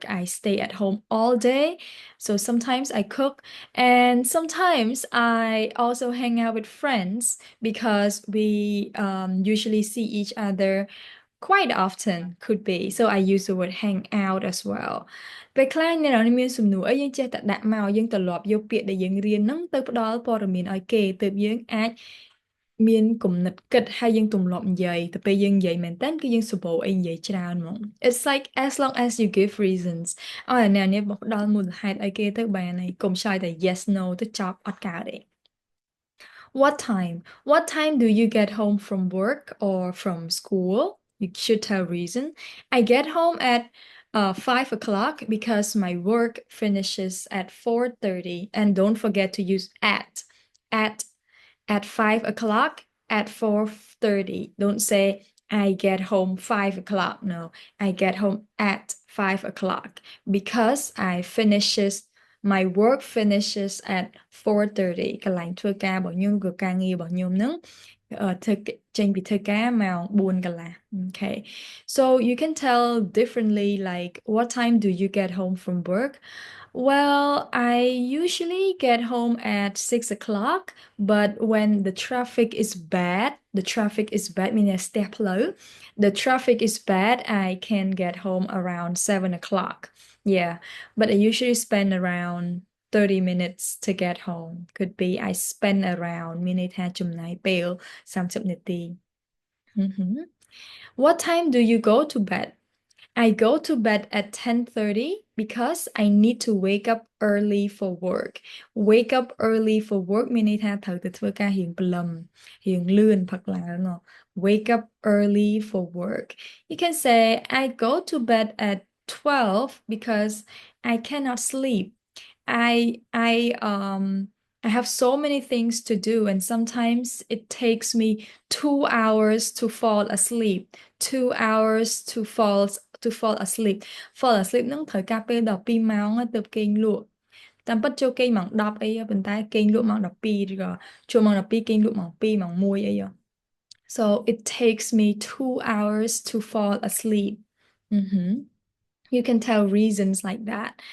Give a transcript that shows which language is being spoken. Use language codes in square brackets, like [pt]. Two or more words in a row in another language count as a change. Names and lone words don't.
[en] I stay at home all day. So sometimes I cook and sometimes I also hang out with friends because we usually see each other quite often could be. So I use the word hang out as well. [km] ពេលខ្លះអ្នកនរនេះមានសំណួរអីយើងចេះតែដាក់មកយើងត្រឡប់យកពាក្យដែលយើងរៀនហ្នឹងទៅផ្ដល់ព័ត៌មានឲ្យគេទើបយើងអាចមានគំនិតគិតហើយយើងទម្លាប់និយាយទៅពេលយើងនិយាយមែនតើគឺយើងសម្បូរអីនិយាយច្រើនហ្មង [en] It's like as long as you give reasons [km] ឲ្យអ្នកនេះផ្ដល់មូលហេតុឲ្យគេទៅបានហើយកុំឆ្លើយតែ [en] yes no [km] ទៅចប់អត់កើតទេ [en] What time do you get home from work or from school you should tell reason I get home at 5 o'clock because my work finishes at 4:30 and don't forget to use at 5 o'clock at 4:30 don't say I get home 5 o'clock no I get home at 5 o'clock because my work finishes at 4:30 [km] កន្លែងធ្វើការរបស់ខ្ញុំគឺការងាររបស់ខ្ញុំ ហ្នឹងធ្វើចេញពីធ្វើការម៉ោង4កន្លះ [en] okay so you can tell differently like what time do you get home from work well I usually get home at 6 o'clock but when the traffic is bad meaning [km] ស្ទះផ្លូវ [en] the traffic is bad I can get home around 7 o'clock yeah but I usually spend around 30 minutes to get home could be I spend around [km] មានន័យថាចំណាយពេល30នាទី [en] What time do you go to bed? I go to bed at 10:30 because I need to wake up early for work. Wake up early for work [km] មានន័យថាត្រូវទៅធ្វើការរៀងព្រលឹមរៀងលឿនផឹកឡើង [en] Wake up early for work. You can say I go to bed at 12 because I cannot sleep. I have so many things to do and sometimes it takes me 2 hours to fall asleep. 2 hours to fall asleep. Fall asleep [km] នឹងត្រូវការពេល12ម៉ោងទើបគេងលក់តាមពិតចូលគេងម៉ោង10អីប៉ុន្តែគេងលក់ម៉ោង12ឬក៏ចូលម៉ោង12គេងលក់ម៉ោង2ម៉ោង1អី [en] So it takes me 2 hours to fall asleep. You can tell reasons like that.